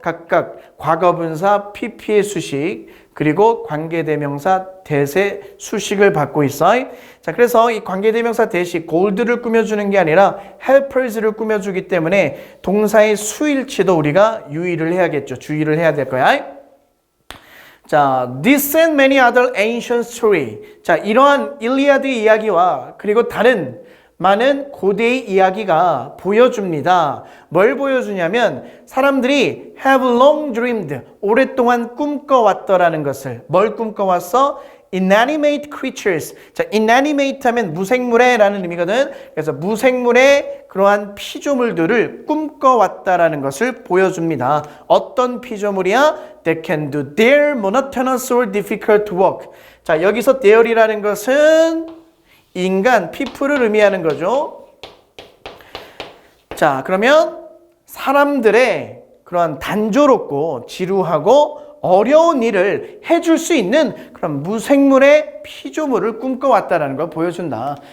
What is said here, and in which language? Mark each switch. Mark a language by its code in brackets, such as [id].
[ko] 각각 과거분사 PP의 수식, 그리고 관계대명사 대세 수식을 받고 있어요. 자, 그래서 이 관계대명사 대시 골드를 꾸며주는 게 아니라 helpers를 꾸며주기 때문에 동사의 수일치도 우리가 유의를 해야겠죠. 주의를 해야 될 거야. [en] 자, this and many other ancient story. [ko] 자, 이러한 일리아드 이야기와 그리고 다른 많은 고대의 이야기가 보여줍니다. 뭘 보여주냐면 사람들이 [en] have long dreamed, [ko] 오랫동안 꿈꿔왔더라는 것을. 뭘 꿈꿔왔어? [en] inanimate creatures. [ko] 자, inanimate 하면 무생물의 라는 의미거든. 그래서 무생물의 그러한 피조물들을 꿈꿔왔다라는 것을 보여줍니다. 어떤 피조물이야? [en] That can do their monotonous or difficult work. [ko] 자, 여기서 there이라는 것은 인간, people을 의미하는 거죠. 자, 그러면 사람들의 그런 단조롭고 지루하고 어려운 일을 해줄 수 있는 그런 무생물의 피조물을 꿈꿔왔다라는 걸 보여준다.